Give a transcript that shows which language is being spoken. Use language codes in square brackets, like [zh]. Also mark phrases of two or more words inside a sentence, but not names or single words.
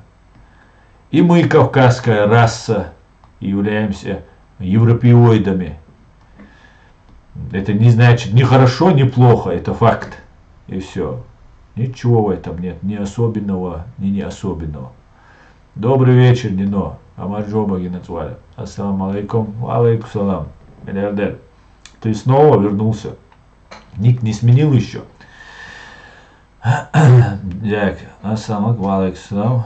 [ru] И мы, кавказская раса, являемся европеоидами. Это не значит ни хорошо, ни плохо, это факт. И все. Ничего в этом нет, ни особенного, ни не особенного. Добрый вечер, Нино. [ka] გამარჯობა გენაცვალე. [ar] السلام عليكم. عليكم السلام. [ru] Миллиардер. Ты снова вернулся. Ник не сменил еще. Так. [ar] السلام عليكم سلام.